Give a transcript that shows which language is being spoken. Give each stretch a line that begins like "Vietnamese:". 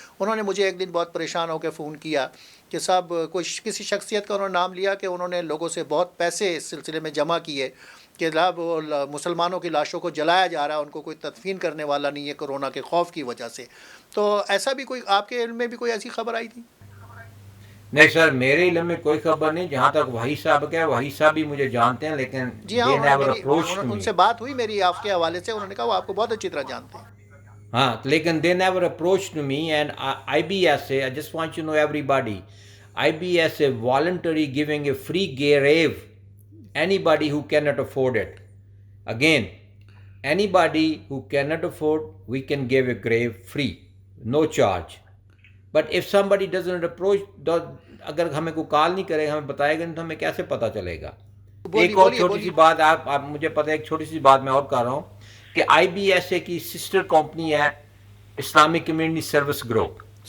Urdu: انہوں نے مجھے ایک دن بہت پریشان ہو کے فون کیا کہ صاحب کسی شخصیت کا انہوں نے نام لیا کہ انہوں نے لوگوں سے بہت پیسے اس سلسلے میں جمع کیے کہ وہ مسلمانوں کی لاشوں کو جلایا جا رہا ہے، ان کو کوئی تدفین کرنے والا نہیں ہے کرونا کے خوف کی وجہ سے. تو ایسا بھی کوئی آپ کے علم میں بھی کوئی ایسی خبر آئی تھی؟ نہیں سر، میرے علم میں کوئی خبر نہیں. جہاں تک وحید صاحب کا ہے، وحید صاحب بھی مجھے جانتے ہیں، لیکن جی ہاں، ان سے بات ہوئی میری آپ کے حوالے سے. انہوں نے کہا وہ آپ کو بہت اچھی طرح جانتے ہیں. ہاں، لیکن
English: they never approached me. And IBS, I just want you to know everybody, IBS is voluntary giving a free grave anybody who cannot afford it. Again, anybody who cannot afford, we can give a grave free, no charge. But if somebody doesn't approach,
Urdu: اگر ہمیں کوئی کال نہیں کرے گا، ہمیں بتائے گا نہیں، تو ہمیں کیسے پتہ چلے گا؟ ایک اور چھوٹی سی بات آپ مجھے پتہ ہے، ایک چھوٹی سی بات میں اور کر رہا ہوں کہ IBSA کی سسٹر کمپنی ہے اسلامک کمیونٹی سروس گروپ.